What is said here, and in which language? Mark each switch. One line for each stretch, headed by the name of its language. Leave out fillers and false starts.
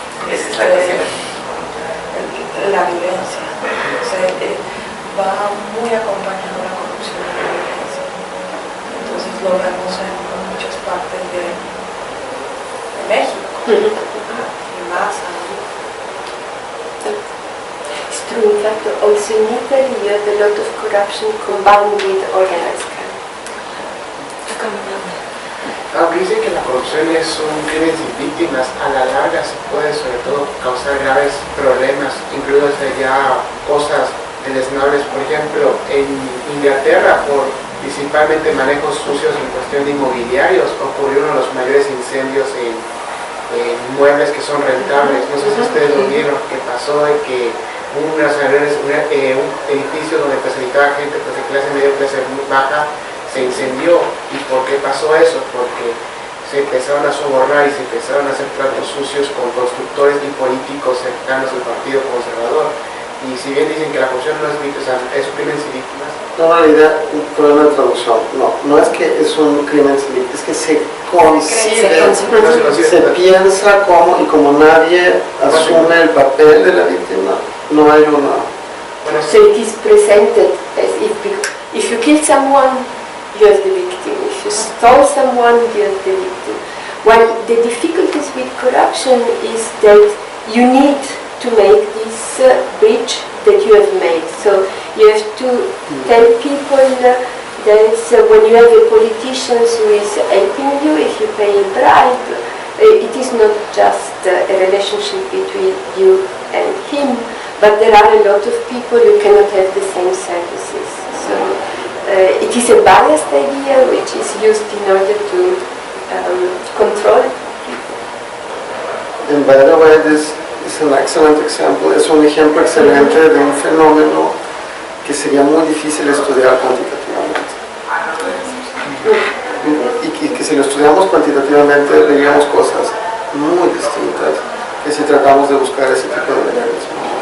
Spanish: Esa es la cuestión. La violencia. O sea, va muy acompañado la corrupción y la violencia. Entonces lo vemos en muchas partes de México. Y más allá.
English: It's true, in fact, also in Italy you have a lot of corruption combined with organized crime.
Spanish: Aunque dicen que la corrupción es un crimen sin víctimas, a la larga se puede sobre todo causar graves problemas, incluidas ya cosas deleznables. Por ejemplo, en Inglaterra, por principalmente manejos sucios en cuestión de inmobiliarios, ocurrió uno de los mayores incendios en muebles que son rentables. No sé si ustedes lo vieron, que pasó de que un edificio donde pues habitaba gente pues, de clase media, clase muy baja, se incendió. ¿Y por qué pasó eso? Porque se empezaron a sobornar y se empezaron a hacer tratos sucios con constructores y políticos cercanos al Partido Conservador. Y si bien dicen que la corrupción no es víctima, o sea, es un crimen sin víctimas. No, en realidad, un problema de traducción. No es que es un crimen sin víctimas, es que se concibe, se piensa como, y como nadie asume el papel de la víctima, no hay una...
English: So it is presented as if you kill someone, you are the victim. If you stole someone, you are the victim. While the difficulties with corruption is that you need to make this bridge that you have made. So you have to tell people that when you have a politician who is helping you, if you pay a bribe, it is not just a relationship between you and him, but there are a lot of people who cannot have the same services. So it is a biased idea which is used in order to control people. And by the way, this is an excellent example,
Spanish: es un ejemplo excelente de un fenómeno que sería muy difícil estudiar cuantitativamente. Y que si lo estudiamos cuantitativamente veríamos cosas muy distintas que si tratamos de buscar ese tipo de mecanismos.